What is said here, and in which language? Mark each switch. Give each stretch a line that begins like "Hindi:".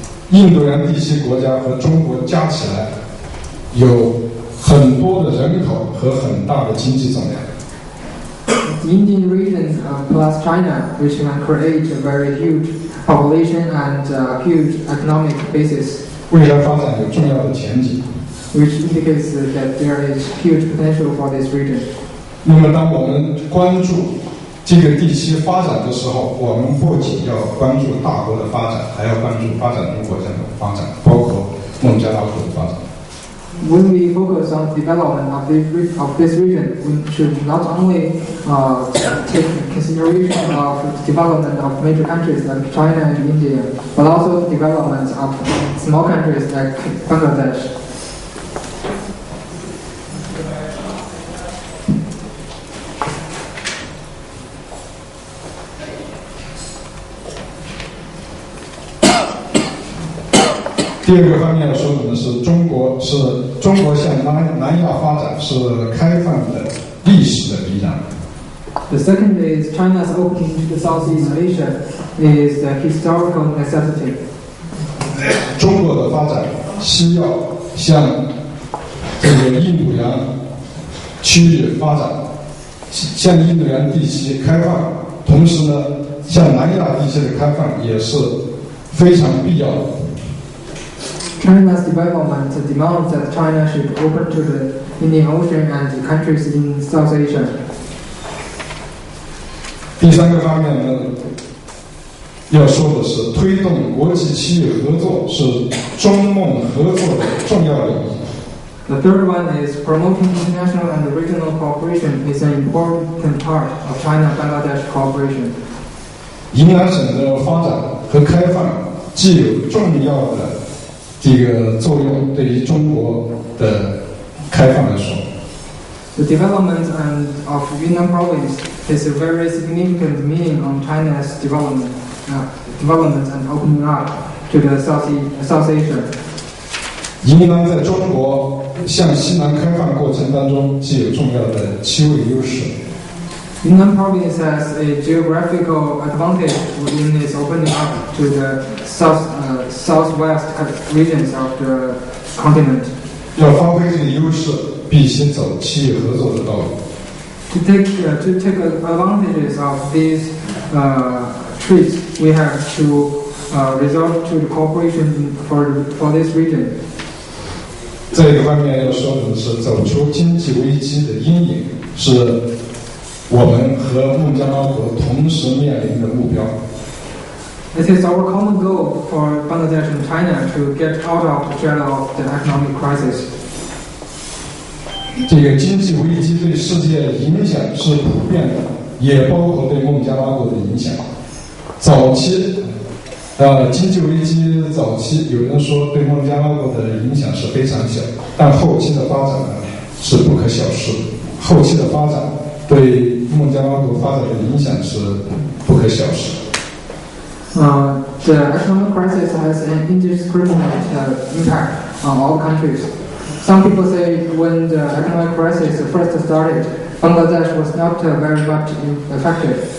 Chinese: 印度洋地区国家和中国加起来有很多的人口和很大的经济总量。
English: The Indian region plus China, which can create a very huge population and huge economic basis.
Chinese: 未来发展有重要的前景
English: ，which indicates that there is huge potential for this region.
Chinese: 那么，当我们关注这个地区发展的时候，我们不仅要关注大国的发展，还要关注发展中国家的发展，包括孟加拉国的发展。
English: When we focus on development of this region, we should not only take consideration of the development of major countries like China and India, but also the development of small countries like Bangladesh.
Chinese: 第二个方面要说的呢是中国向南亚发展是开放的历史的必然。
English: The second is China's opening to Southeast Asia is the historical necessity.
Chinese: 中国的发展需要向这个印度洋区域发展，向印度洋地区开放，同时呢，向南亚地区的开放也是非常必要的。
English: China's development demands that China should open to the Indian Ocean and the countries in South Asia.
Chinese: 第三个方面呢，要说的是推动国际区域合作是中孟合作的重要领域。
English: The third one is promoting international and regional cooperation is an important part of China-Bangladesh cooperation.
Chinese: 云南省的发展和开放既有重要的这个作用，对于中国的开放来说。
English: The development of Yunnan province has a very significant meaning on China's development and opening up to the South Asia.
Chinese: 云南在中国向西南开放过程当中具有重要的区位优势。
English: Yunnan province has a geographical advantage in its opening up to the southwest regions of the continent.
Chinese: 要发挥这个优势，必须走区域合作的道路。
English: To take advantages of these traits, we have to resort to the cooperation for this region.
Chinese: 这个方面要说的是，走出经济危机的阴影是我们和孟加拉国同时面临的目标。
English: It is our common goal for Bangladesh and China to get out of the shadow of the economic crisis.
Chinese: 这个经济危机对世界影响是普遍的，也包括对孟加拉国的影响。早期，经济危机早期，有人说对孟加拉国的影响是非常小，但后期的发展呢是不可小视的。后期的发展对孟加拉国发展的影响是不可小视。
English: The economic crisis has an indiscriminate impact on all countries. Some people say when the economic crisis first started, Bangladesh was not very much affected.